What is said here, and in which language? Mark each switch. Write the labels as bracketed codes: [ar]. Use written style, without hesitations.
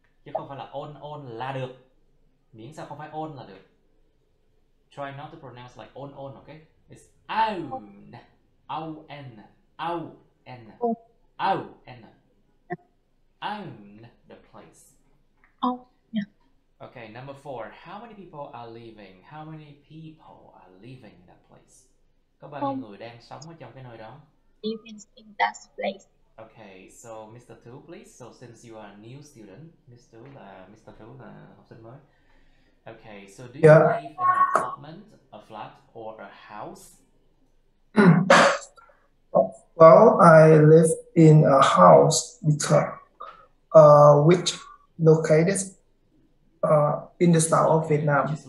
[vi] Chứ không phải là own là được. Miễn sao không phải own là được. [en] Try not to pronounce like own, okay? It's own. O-N. N. Own. Own the place. Oh, yeah. Okay, number 4. How many people are living? How many people are living in that place? [vi] Có bao nhiêu người đang sống ở trong cái nơi đó? [en] Living in that place. Okay, so Mr. Tu, please. So since you are a new student, Mr. Tu [vi] là học sinh mới. [en] Okay, so do you live in an apartment, a flat, or a house? Well, I live in a house because which located in the south of Vietnam.